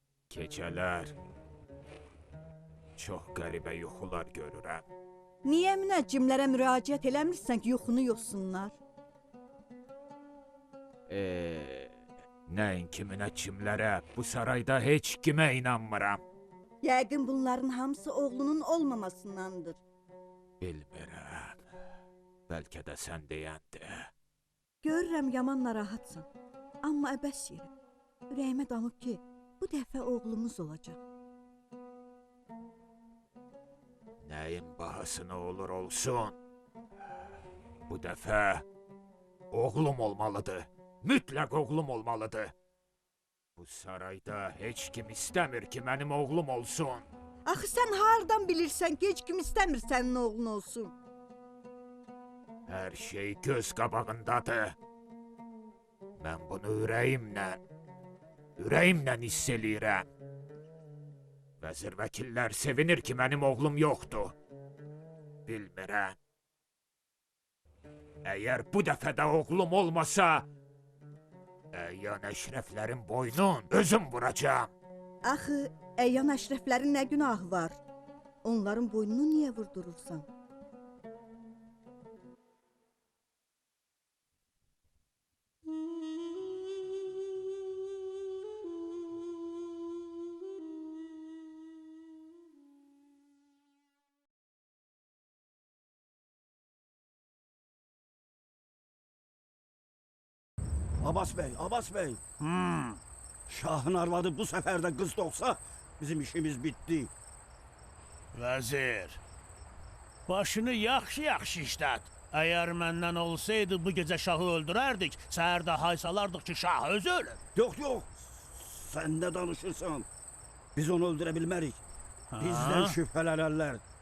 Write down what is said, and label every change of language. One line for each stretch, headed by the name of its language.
Azerbaijani: Gecələr çox qəribə yuxular görürəm. Niyə münəccimlərə müraciət eləmirsən ki, yuxunu yoxsunlar? Nəinki münəccimlərə, bu sarayda heç kimə inanmıram. Yəqin bunların hamısı oğlunun olmamasındandır. Bilmirəm. Bəlkə də sən deyəndir. Görürəm yaman narahatsan. Amma əbəs yerə. Ürəyimə damıb ki, bu dəfə oğlumuz olacaq. Nəyin bahasına olur olsun. Bu dəfə oğlum olmalıdır. Mütləq oğlum olmalıdır. Bu sarayda heç kim istəmir ki, mənim oğlum olsun. Axı sən hardan bilirsən ki, heç kim istəmir sənin oğlun olsun? Hər şey göz qabağındadır. Mən bunu ürəyimlə hiss eləyirəm. Vəzir vəkillər sevinir ki, mənim oğlum yoxdur. Bilmirəm. Əgər bu dəfə də oğlum olmasa, əyan əşrəflərin boynun özüm vuracağam. Axı, əyan əşrəflərin nə günahı var? Onların boynunu niyə vurdurursan? Abbas Bey.
Turkish: Şahın arvadı bu sefer de kız doğsa bizim işimiz bitti.
Azerbaijani: Vəzir, başını yaxşı işlət. Əgər məndən olsaydı bu gecə şahı öldürərdik, səhər də hay salardıq ki, şah özü ölür. Yok, sen ne danışırsan? Biz onu öldürə bilmərik. Bizden şübhələnərlər.